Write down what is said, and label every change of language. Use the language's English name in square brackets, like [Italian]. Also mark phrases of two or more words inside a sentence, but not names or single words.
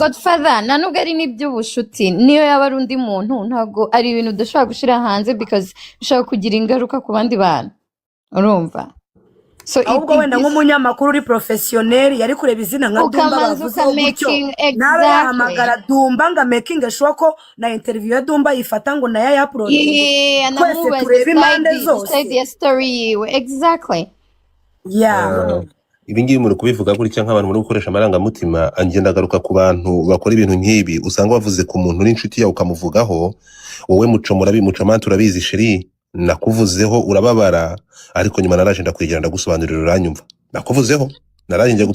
[Kinyarwanda] Godfather nta nubwo ari n'iby'ubushuti niyo yaba ari undi muntu ntabwo ari ibintu udashobora gushyira hanze because bishobora kugira ingaruka ku bandi bantu urumva so ahubwo wenda nk'umunyamakuru uri professionnel yari kureba izina nka Dumba bavuze gutyo nawe yahamagara Dumba nga [English] making sure [Kinyarwanda] ko na interview ya Dumba yifata ngo nayo ya upload kwese turebe impande zose [English] the story yiwe exactly [Kinyarwanda] Ibi ngibi muri kubivuga gutya nk'abantu muri gukoresha amarangamutima angenda garuka ku bantu bakora ibintu nk'ibi usanga bavuze ku muntu n'inshuti yawe ukamuvugaho wowe mucomana turabizi sheri nakuvuzeho urababara ariko nyuma naraje ndakwegera ndagusobanurira uranyumva nakuvuzeho naraje njya